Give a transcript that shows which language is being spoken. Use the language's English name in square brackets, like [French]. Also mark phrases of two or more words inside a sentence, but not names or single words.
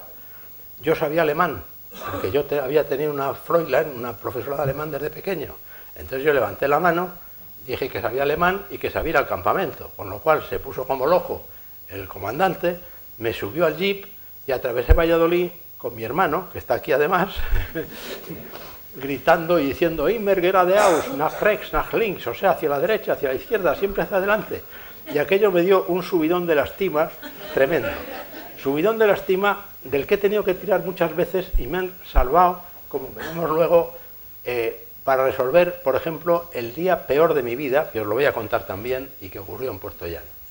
[Spanish] Yo sabía alemán, porque yo había tenido una Fräulein, una profesora de alemán desde pequeño. Entonces yo levanté la mano, dije que sabía alemán y que sabía ir al campamento, con lo cual se puso como loco el comandante, me subió al jeep y atravesé Valladolid con mi hermano, que está aquí además, gritando y diciendo [German] Immer geradeaus, nach rechts, nach links, [Spanish] o sea, hacia la derecha, hacia la izquierda, siempre hacia adelante. Y aquello me dio un subidón de la estima tremendo. Subidón de la estima del que he tenido que tirar muchas veces y me han salvado, como veremos luego, para resolver, por ejemplo, el día peor de mi vida, que os lo voy a contar también y que ocurrió en Puerto Llano.